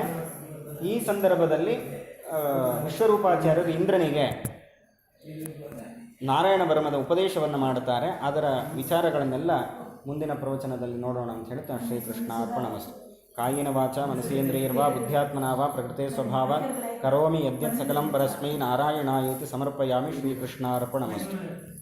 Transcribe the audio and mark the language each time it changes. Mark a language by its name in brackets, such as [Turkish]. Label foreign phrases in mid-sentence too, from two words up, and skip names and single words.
[Kannada] ಈ ಸಂದರ್ಭದಲ್ಲಿ ವಿಶ್ವರೂಪಾಚಾರ್ಯರು ಇಂದ್ರನಿಗೆ ನಾರಾಯಣ ಬ್ರಹ್ಮದ ಉಪದೇಶವನ್ನು ಮಾಡುತ್ತಾರೆ. ಅದರ ವಿಚಾರಗಳನ್ನೆಲ್ಲ ಮುಂದಿನ ಪ್ರವಚನದಲ್ಲಿ ನೋಡೋಣ ಅಂತ ಹೇಳ್ತಾ [Sanskrit] श्रीकृष्ण अर्पणमस्तु. कायिन वाच मनसेन्द्रियर्वा बुद्ध्यात्मना वा प्रकृते स्वभाव करोमि यद्यत् सकलं परस्मै नारायणायेति समर्पयामि. श्रीकृष्ण अर्पणमस्तु.